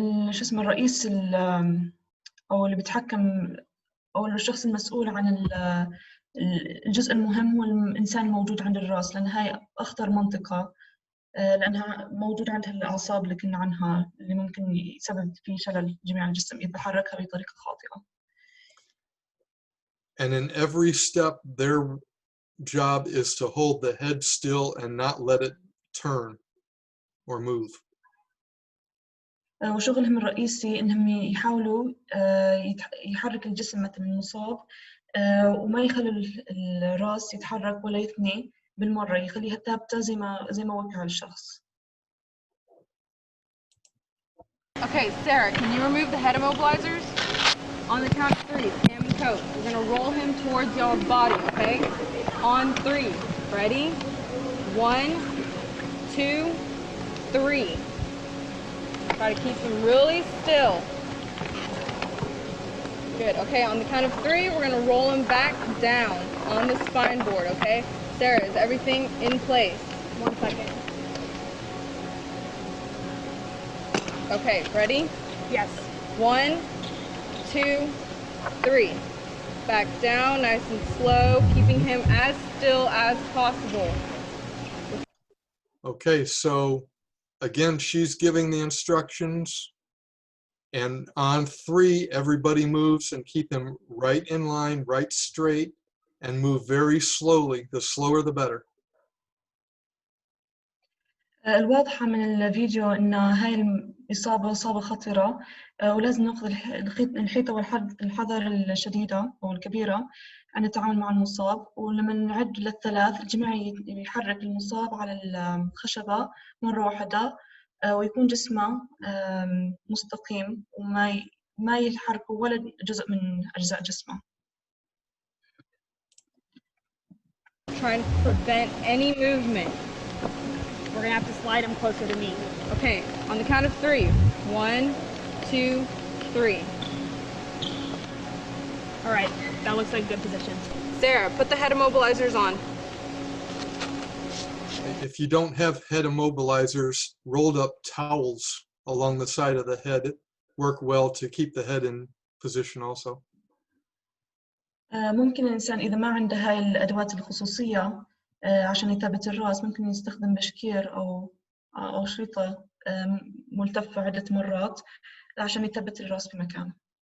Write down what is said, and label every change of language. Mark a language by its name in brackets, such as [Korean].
[Arabic] شو اسمه الرئيس أو اللي بيتحكم أو الشخص المسؤول عن الجزء المهم هو الإنسان الموجود عند الرأس، لأن هاي أخطر منطقة لأنها موجود عندها الأعصاب اللي كنا عنها اللي ممكن يسبب في شلل جميع الجسم إذا حركها بطريقة خاطئة. [English] And in every step, their job is to hold the head still and not let it turn or move. [Arabic] وشغلهم الرئيسي إنهم يحاولوا يحرك الجسم مثل المصاب وما يخلوا الرأس يتحرك ولا يثني بالمرة، يخليها ثابتة زي ما وقع الشخص. [English] Okay, Sarah, can you remove the head immobilizers? On the count of 3, Sam and Coach. We're gonna roll him towards y'all's body, okay? On 3. Ready? 1, 2, 3. Try to keep him really still. Good. Okay, on the count of 3, we're gonna roll him back down on the spine board, okay? Sarah, is everything in place? 1 second. Okay, ready? Yes. 1, 2, 3. Back down, nice and slow, keeping him as as still as possible. Okay, so again, she's giving the instructions. And on 3, everybody moves and keep him right in line, right straight, and move very slowly. The slower, the better. [Arabic] الواضحة من الفيديو إن هاي الإصابة إصابة خطرة، ولازم نأخذ الحيطة والحذر الشديدة أو الكبيرة عن التعامل مع المصاب. ولما نعد لل3 الجميع يحرك المصاب على الخشبة مرة واحدة، ويكون جسمه مستقيم وما يحرك ولا جزء من أجزاء جسمه. [English] Trying to prevent any movement. We're gonna have to slide him closer to me. Okay, on the count of 3. 1, 2, 3. All right, that looks like good position. Sarah, put the head immobilizers on. If you don't have head immobilizers, rolled up towels along the side of the head work well to keep the head in position also. [Arabic] ممكن الإنسان إذا ما عنده هاي الأدوات الخصوصية عشان يثبت الرأس، ممكن يستخدم بشكير أو شريطة ملتفة عدة مرات عشان يثبت الرأس في مكانه.